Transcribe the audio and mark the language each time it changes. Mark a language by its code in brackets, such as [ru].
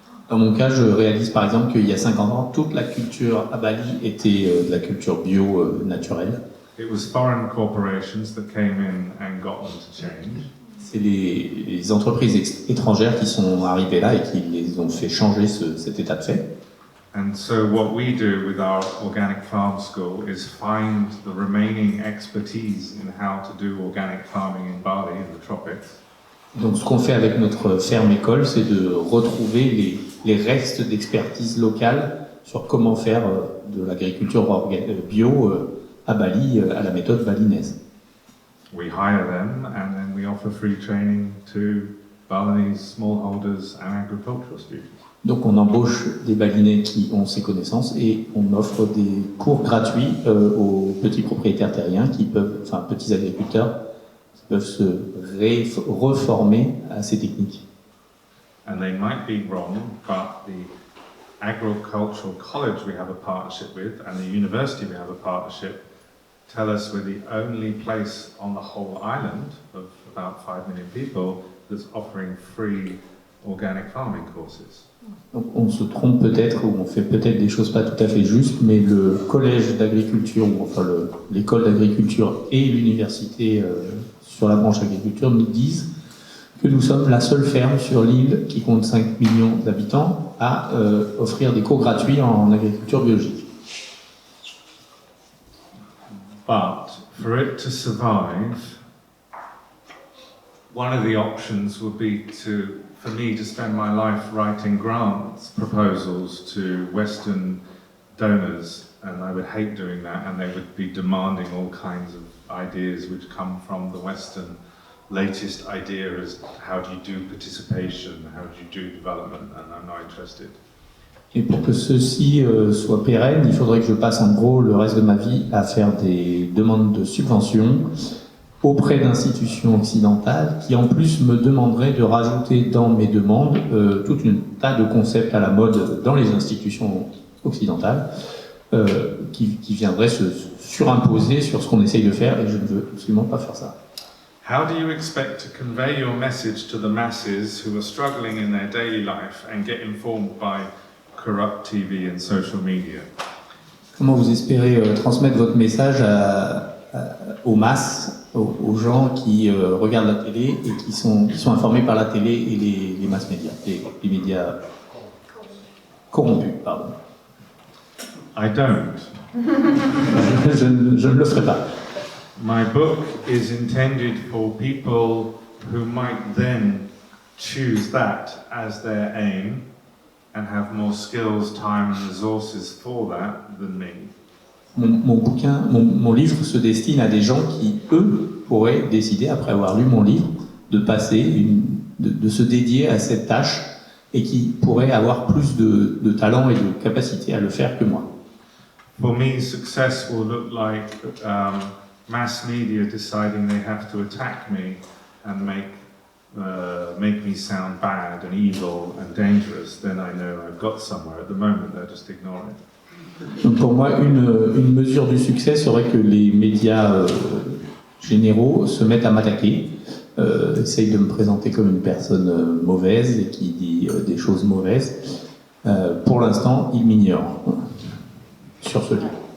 [fr] Dans mon cas, je réalise par exemple qu'il y a 50 ans, toute la culture à Bali était de la culture bio naturelle. [en] It was foreign corporations that came in and got them to change. [fr] C'est les entreprises étrangères qui sont arrivées là et qui les ont fait changer cet état de fait. [en] And so what we do with our organic farm school is find the remaining expertise in how to do organic farming in Bali in the tropics. [fr] Donc ce qu'on fait avec notre ferme école, c'est de retrouver les restes d'expertise locale sur comment faire de l'agriculture bio à Bali, à la méthode balinaise. [en] We hire them and then we offer free training to Balinese smallholders and agricultural students. [fr] Donc on embauche des balinais qui ont ces connaissances et on offre des cours gratuits aux petits propriétaires terriens petits agriculteurs qui peuvent se reformer à ces techniques. [en] And they might be wrong, but agricultural college we have a partnership with and the university we have a partnership tell us we're the only place on the whole island of about 5 million people that's offering free organic farming courses. [fr] Donc, on se trompe peut-être ou on fait peut-être des choses pas tout à fait justes, mais le collège d'agriculture, ou enfin l'école d'agriculture et l'université sur la branche agriculture nous disent que nous sommes la seule ferme sur l'île qui compte 5 millions d'habitants à offrir des cours gratuits en agriculture biologique. [en] But for it to survive, one of the options would be for me to spend my life writing grants proposals to Western donors, and I would hate doing that, and they would be demanding all kinds of ideas which come from the Western latest idea as how do you do participation, how do you do development, and I'm not interested. [fr] Et pour que ceci soit pérenne, il faudrait que je passe en gros le reste de ma vie à faire des demandes de subventions auprès d'institutions occidentales qui en plus me demanderaient de rajouter dans mes demandes tout un tas de concepts à la mode dans les institutions occidentales qui viendraient se surimposer sur ce qu'on essaye de faire, et je ne veux absolument pas faire ça. [en] How do you expect to convey your message to the masses who are struggling in their daily life and get informed by corrupt TV and social media? [fr] Comment vous espérez transmettre votre message aux masses, aux gens qui regardent la télé et qui sont informés par la télé et les mass médias, les médias corrompus, pardon. [en] I don't. [fr] Je ne le ferai pas. [en] My book is intended for people who might then choose that as their aim and have more skills, time and resources for that than me. [fr] Mon livre se destine à des gens qui, eux, pourraient décider, après avoir lu mon livre, de de se dédier à cette tâche et qui pourraient avoir plus de talent et de capacité à le faire que moi. [en] For me, success will look like mass media deciding they have to attack me and make me sound bad and evil and dangerous. Then I know I've got somewhere. At the moment, they're just ignoring it. [fr] Donc pour moi, une mesure du succès serait que les médias généraux se mettent à m'attaquer, essayent de me présenter comme une personne mauvaise et qui dit des choses mauvaises. Pour l'instant, ils m'ignorent sur ce livre.